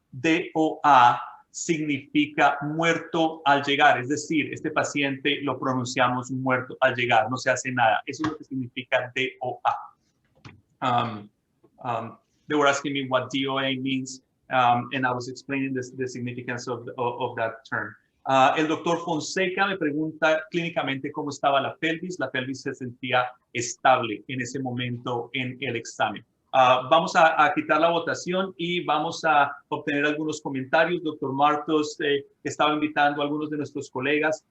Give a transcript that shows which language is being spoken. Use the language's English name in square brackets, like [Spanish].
[Spanish] DOA significa muerto al llegar, es decir, este paciente lo pronunciamos muerto al llegar, no se hace nada. Eso es lo que significa DOA. [English] They were asking me what DOA means, and I was explaining the significance of that term. [Spanish] El doctor Fonseca me pregunta clínicamente cómo estaba la pelvis. La pelvis se sentía estable en ese momento en el examen. Vamos a quitar la votación y vamos a obtener algunos comentarios. Doctor Martos estaba invitando a algunos de nuestros colegas.